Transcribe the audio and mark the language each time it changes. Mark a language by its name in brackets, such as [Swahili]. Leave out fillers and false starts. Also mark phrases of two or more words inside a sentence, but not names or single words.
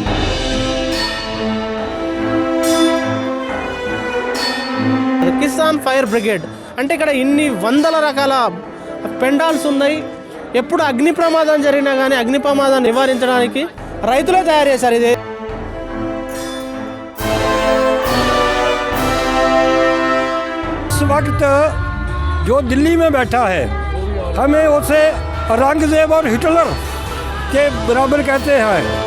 [Telugu] కిసాన్ ఫైర్ బ్రిగేడ్ అంటే ఇక్కడ ఇన్ని వందల రకాల పెండాల్స్ ఉన్నాయి. ఎప్పుడు అగ్ని ప్రమాదం జరిగినా కానీ అగ్ని ప్రమాదం నివారించడానికి రైతులే తయారు చేశారు. ఇది [Hindi] इस वक्त जो दिल्ली में बैठा है हमें उसे औरंगजेब और हिटलर के बराबर कहते हैं.